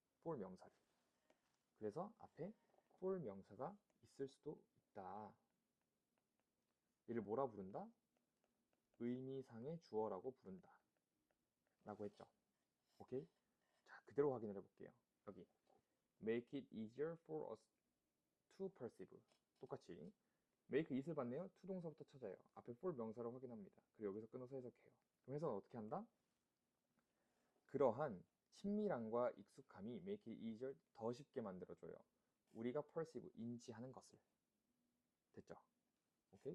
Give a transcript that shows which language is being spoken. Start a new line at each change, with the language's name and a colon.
Korean: for 명사를. 그래서 앞에 for 명사가 있을 수도 있다. 얘를 뭐라 부른다? 의미상의 주어라고 부른다. 라고 했죠. 오케이? 자, 그대로 확인을 해볼게요.
English: 여기 make it easier for us to perceive.
Korean: 똑같이 make it을 봤네요. to 동사부터 찾아요. 앞에 for 명사를 확인합니다. 그리고 여기서 끊어서 해석해요. 그럼 해석은 어떻게 한다? 그러한 친밀함과 익숙함이
English: make it easier
Korean: 더 쉽게 만들어줘요. 우리가 perceive, 인지하는 것을. 됐죠? 오케이?